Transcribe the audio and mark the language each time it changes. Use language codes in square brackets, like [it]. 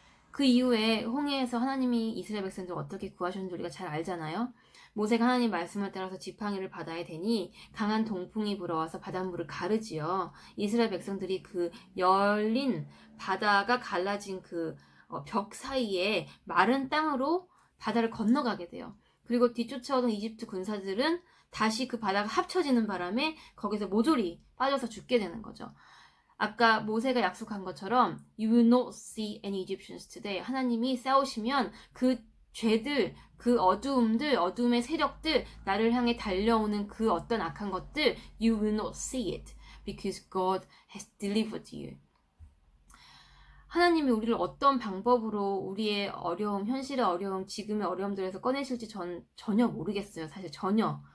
[ko] 그 이후에 홍해에서 하나님이 이스라엘 백성들을 어떻게 구하셨는지 우리가 잘 알잖아요. 모세가 하나님 말씀을 따라서 지팡이를 바다에 대니 강한 동풍이 불어와서 바닷물을 가르지요. 이스라엘 백성들이 그 열린 바다가 갈라진 그 벽 사이에 마른 땅으로 바다를 건너가게 돼요. 그리고 뒤쫓아오던 이집트 군사들은 다시 그 바다가 합쳐지는 바람에 거기서 모조리 빠져서 죽게 되는 거죠. 아까 모세가 약속한 것처럼 [en] You will not see any Egyptians today. [ko] 하나님이 싸우시면 그 죄들, 그 어두움들, 어둠의 세력들, 나를 향해 달려오는 그 어떤 악한 것들 [en] You will not see it because God has delivered you. [ko] 하나님이 우리를 어떤 방법으로 우리의 어려움, 현실의 어려움, 지금의 어려움들에서 꺼내실지 전혀 모르겠어요. 사실 전혀.